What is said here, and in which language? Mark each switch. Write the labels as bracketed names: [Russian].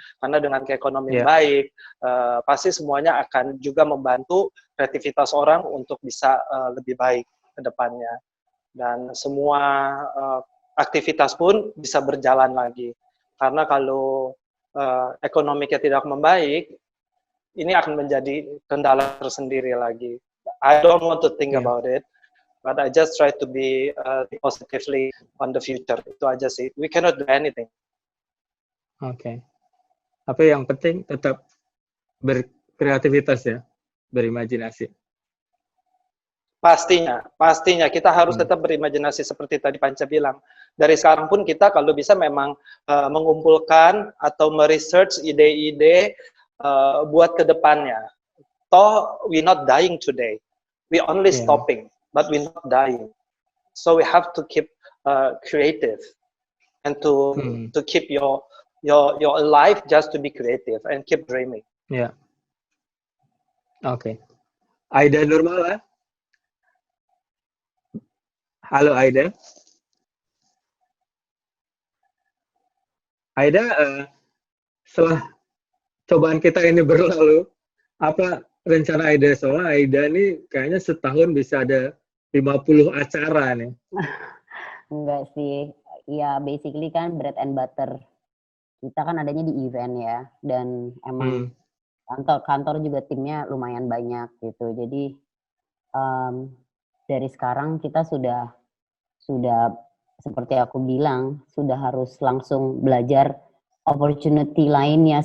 [Indonesian] Karena dengan keekonomian baik, pasti semuanya akan juga membantu kreativitas orang untuk bisa lebih baik ke depannya. Dan semua aktivitas pun bisa berjalan lagi. Karena kalau ekonominya tidak membaik, ini akan menjadi kendala tersendiri lagi. [English] I don't want to think about it. But I just try to be positively on the future. [Indonesian] Itu aja sih. [English] We cannot do anything. [Indonesian] Oke. Tapi yang penting tetap berkreativitas ya, berimajinasi. Pastinya kita harus tetap berimajinasi seperti tadi Panca bilang. Dari sekarang pun kita kalau bisa memang mengumpulkan atau meresearch ide-ide buat ke depannya. [English] Toh we not dying today. We only stopping. But we're not dying, so we have to keep creative, and to keep your life just to be creative and keep dreaming. [Indonesian] Ya, oke. Aida Nurmala, halo Aida. Aida, setelah cobaan kita ini berlalu, apa rencana Aida? Soalnya Aida ini kayaknya setahun bisa ada 50 acara nih. Enggak sih. [English] Ya basically kan bread and butter. [Indonesian] Kita kan adanya di event ya. Dan emang kantor juga timnya lumayan banyak gitu. Jadi dari sekarang kita sudah seperti aku bilang, sudah harus langsung belajar opportunity lainnya.